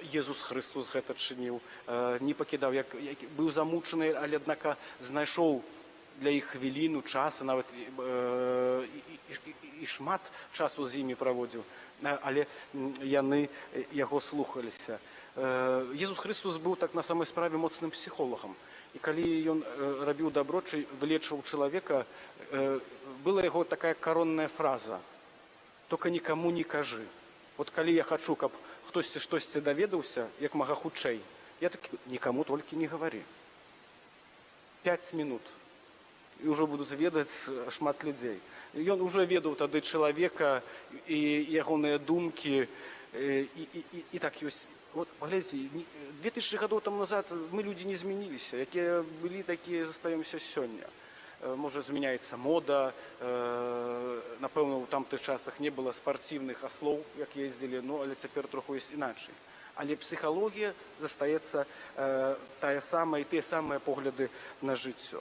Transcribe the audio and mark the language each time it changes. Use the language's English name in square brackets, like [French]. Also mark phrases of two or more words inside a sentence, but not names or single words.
[Belarusian] Езус Христус гэта чыніў, не пакідаў, як быў замучаны, але аднак знайшоў для іх хвіліну, часу, нават і шмат часу з імі праводзіў, але яны яго слухаліся. Езус Христус быў так на самой справе моцным псіхолагам. І калі ён рабіў дабро, вылечваў чалавека, была яго такая коронная фраза: [Russian] «Только никому не [Belarusian] кажы». Вот калі я хочу, каб хтосьці штосьці даведаўся, як мага хутчэй, [Russian] я так: никому только не говори. 5 минут. [Belarusian] І ўжо будуць ведаць шмат людзей. Ён уже ведаў тады чалавека і ягоныя думкі, і так ёсць. [Russian] Вот, поглядите, 2000 годов тому назад мы люди не [Belarusian] змянились, якія былі, такія застаемся сёння. Можа, змяняецца мода, напэўна, у тамтых часах не было спартыўных аслоў, як ездзілі, ну, але цяпер троху ёсць іначай. Але псіхалогія застаецца тая самая, і тыя самыя погляды на жыццё.